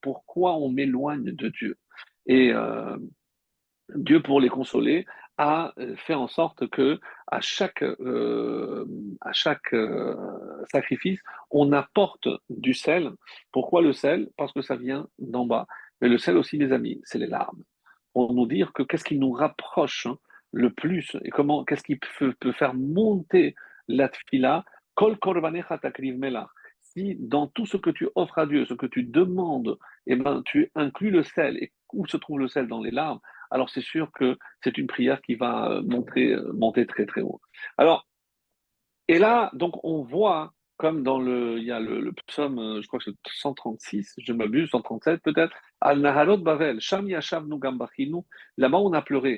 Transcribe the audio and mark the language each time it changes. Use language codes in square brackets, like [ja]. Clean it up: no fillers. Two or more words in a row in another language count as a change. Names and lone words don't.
[fr] Pourquoi on m'éloigne de Dieu? Et Dieu, pour les consoler, a fait en sorte que à chaque sacrifice, on apporte du sel. Pourquoi le sel? Parce que ça vient d'en bas. Mais le sel aussi, les amis, c'est les larmes. Pour nous dire que qu'est-ce qui nous rapproche le plus et qu'est-ce qui peut faire monter la tfila? [he] כל קרבנך תקריב מלח. [fr] Si dans tout ce que tu offres à Dieu, ce que tu demandes, eh ben, tu inclus le sel, et où se trouve le sel dans les larmes? Alors c'est sûr que c'est une prière qui va monter très très haut. Alors, et là, donc on voit, comme il y a le psaume, je crois que c'est 136, je m'abuse, 137 peut-être, [he] על נהרות בבל, שם ישבנו גם בכינו, [fr] là-bas on a pleuré.